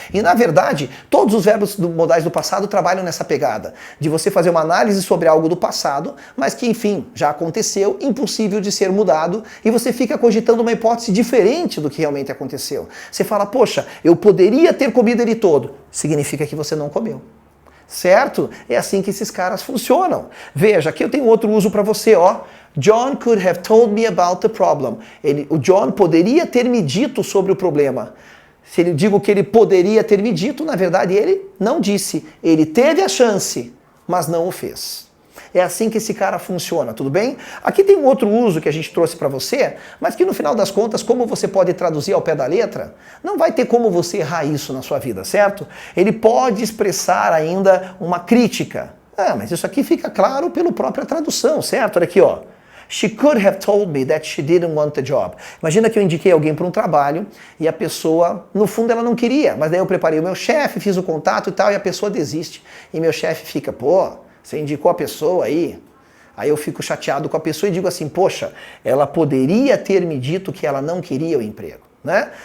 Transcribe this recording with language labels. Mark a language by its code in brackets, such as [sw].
[pt] E na verdade, todos os verbos modais do passado trabalham nessa pegada, de você fazer uma análise sobre algo do passado, mas que, enfim, já aconteceu, impossível de ser mudado, e você fica cogitando uma hipótese diferente do que realmente aconteceu. Você fala, poxa, eu poderia ter comido ele todo. Significa que você não comeu. Certo? É assim que esses caras funcionam. Veja, aqui eu tenho outro uso para você, ó. [en] John could have told me about the problem. [pt] O John poderia ter me dito sobre o problema. Se eu digo que ele poderia ter me dito, na verdade ele não disse. Ele teve a chance, mas não o fez. É assim que esse cara funciona, tudo bem? Aqui tem um outro uso que a gente trouxe para você, mas que no final das contas, como você pode traduzir ao pé da letra, não vai ter como você errar isso na sua vida, certo? Ele pode expressar ainda uma crítica. Ah, mas isso aqui fica claro pela própria tradução, certo? Olha aqui, ó. [en] She could have told me that she didn't want the job. [pt] Imagina que eu indiquei alguém para um trabalho e a pessoa, no fundo, ela não queria, mas daí eu preparei o meu chefe, fiz o contato e tal, e a pessoa desiste. E meu chefe fica, pô, você indicou a pessoa aí? Aí eu fico chateado com a pessoa e digo assim, poxa, ela poderia ter me dito que ela não queria o emprego, né?